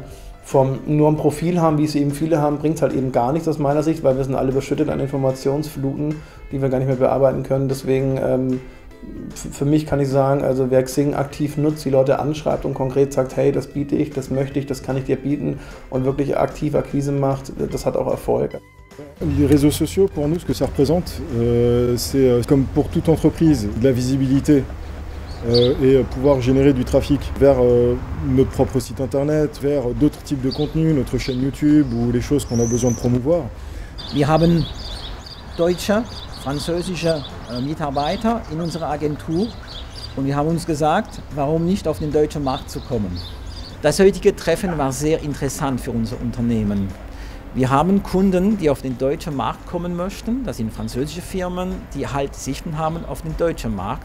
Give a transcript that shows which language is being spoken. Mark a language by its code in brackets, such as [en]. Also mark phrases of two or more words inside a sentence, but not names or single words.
[de] Vom nur ein Profil haben, wie es eben viele haben, bringt es halt eben gar nichts aus meiner Sicht, weil wir sind alle überschüttet an Informationsfluten, die wir gar nicht mehr bearbeiten können. Deswegen, für mich kann ich sagen, also wer Xing aktiv nutzt, die Leute anschreibt und konkret sagt, hey, das biete ich, das möchte ich, das kann ich dir bieten und wirklich aktiv Akquise macht, das hat auch Erfolg. [fr] Les réseaux sociaux, pour nous, ce que ça représente, c'est comme pour toute entreprise, de la visibilité. Et pouvoir générer du trafic vers notre propre site internet, vers d'autres types de contenus, notre chaîne YouTube ou les choses qu'on a besoin de promouvoir. [de] Wir haben deutsche, französische Mitarbeiter in unserer Agentur und wir haben uns gesagt, warum nicht auf den deutschen Markt zu kommen. Das heutige Treffen war sehr interessant für unser Unternehmen. Wir haben Kunden, die auf den deutschen Markt kommen möchten, das sind französische Firmen, die halt Sichten haben auf den deutschen Markt.